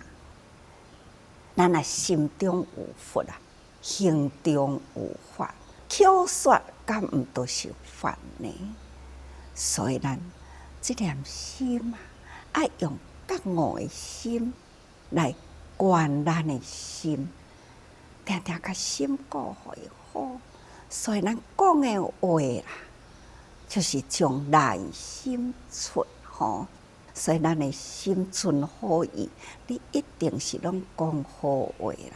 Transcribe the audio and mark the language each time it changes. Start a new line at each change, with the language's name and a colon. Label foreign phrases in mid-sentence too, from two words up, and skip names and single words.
Min Nan Chinese: 咱心中有佛啊，行中有法，口说敢毋都是法呢？所以咱这念心啊，爱用觉悟的心来观咱的心。定定甲心顾互伊好，所以咱讲的话啦，就是从内心出吼。所以咱的心存好意，你一定是拢讲好话啦。